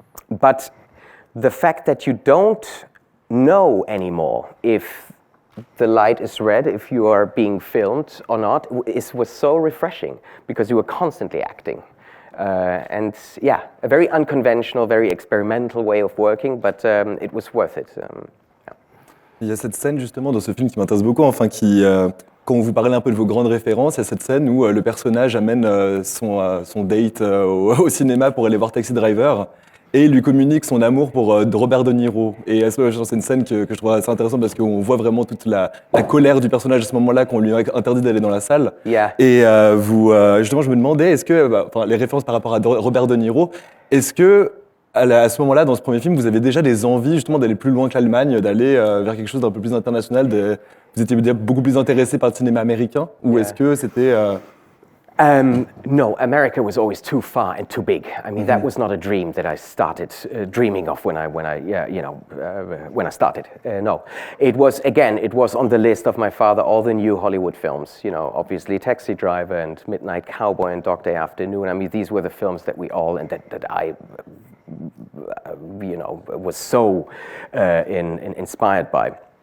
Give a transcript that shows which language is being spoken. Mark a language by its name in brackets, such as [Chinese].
[English] But the fact that you don't know anymore if the light is red, if you are being filmed or not, was so refreshing because you were constantly acting. And yeah, a very unconventional, very experimental way of working, but it was worth it. [French] Il y a cette scène justement dans ce film qui m'intéresse beaucoup, quand vous parlez un peu de vos grandes références, il y a cette scène où le personnage amène son date au cinéma pour aller voir Taxi Driver et lui communique son amour pour Robert De Niro. Et c'est une scène que je trouve assez intéressante parce qu'on voit vraiment toute la colère du personnage à ce moment-là qu'on lui interdit d'aller dans la salle. [English] Yeah. [French] Et justement, je me demandais, est-ce que, les références par rapport à Robert De Niro, est-ce que à ce moment-là, dans ce premier film, vous avez déjà des envies justement d'aller plus loin que l'Allemagne, d'aller vers quelque chose d'un peu plus international, vous étiez beaucoup plus intéressé par le cinéma américain, ou est-ce que c'était... [English] No, America was always too far and too big. I mean, that was not a dream that I started dreaming of when I started. No, it was on the list of my father, all the new Hollywood films. Obviously Taxi Driver and Midnight Cowboy and Dog Day Afternoon. I mean, these were the films that we all and that I, was so inspired by.